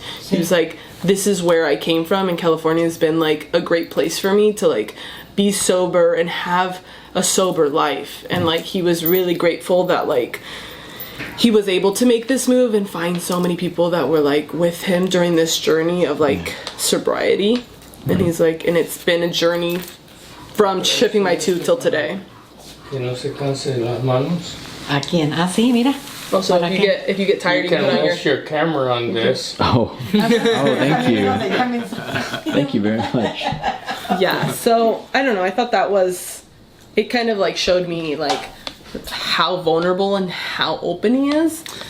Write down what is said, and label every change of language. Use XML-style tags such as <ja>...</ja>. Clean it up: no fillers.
<en>He was like, this is where I came from, and California has been like a great place for me to like be sober and have a sober life. And like he was really grateful that like he was able to make this move and find so many people that were like with him during this journey of like sobriety. And he's like, and it's been a journey from chipping my tooth till today.</en> <es>Que no se canse las manos. ¿A quién? Ah, sí, mira.</es> <en>Also, if you get tired, you can rest your camera on this. Oh, thank you. Thank you very much. Yeah, so I don't know. I thought that was, it kind of like showed me like how vulnerable and how open he is.</en>